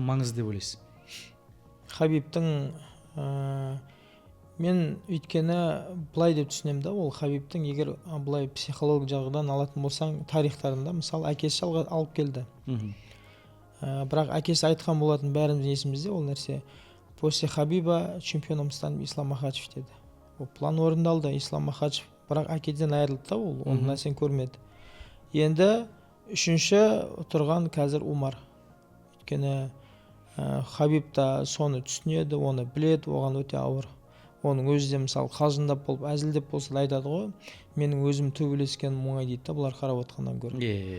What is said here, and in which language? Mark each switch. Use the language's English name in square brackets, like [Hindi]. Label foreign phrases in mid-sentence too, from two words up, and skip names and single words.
[Kazakh] Қаншалықты маңызды деп ойлайсыз? Хабибтің мен өйткені былай деп түсінемін да, ол Хабибтің егер былай психологик жағынан алатын болсаң, тарихтарында мысалы әкесі алып келді. Бірақ әкесі айтқан болатын, бәріміздің есімізде ол нәрсе: [Russian] после Хабиба чемпионом станет Ислам Махачев деді. [Kazakh] Ол план орындалды, Ислам Махачев бірақ әкеден айырылды да, ол оның нәрсені көрмеді. Енді үшінші тұрған қазір Умар. Өйткені Хабиб та соны түсінеді, оны біледі, оған өте ауыр. Оның өзі де мысалы қалжыңдап болып, әзілдеп болса да айтады ғой, менің өзім төбелескенім оңай дейді да, бұлар қарап отқаннан гөрі.